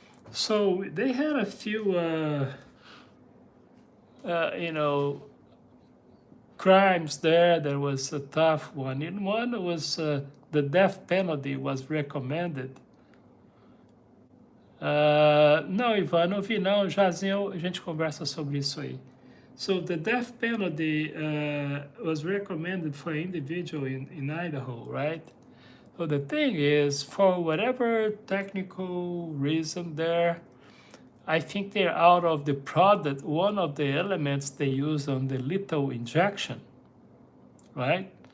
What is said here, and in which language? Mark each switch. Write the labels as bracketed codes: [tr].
[en] So they had a few, you know, crimes there. There was a tough one. In one was the death penalty was recommended. [pt] Não, Ivan, não vi não. Jazinho, a gente conversa sobre isso aí. [en] So the death penalty was recommended for an individual in Idaho, right? So the thing is, for whatever technical reason there, I think they're out of the product, one of the elements they use on the lethal injection, right?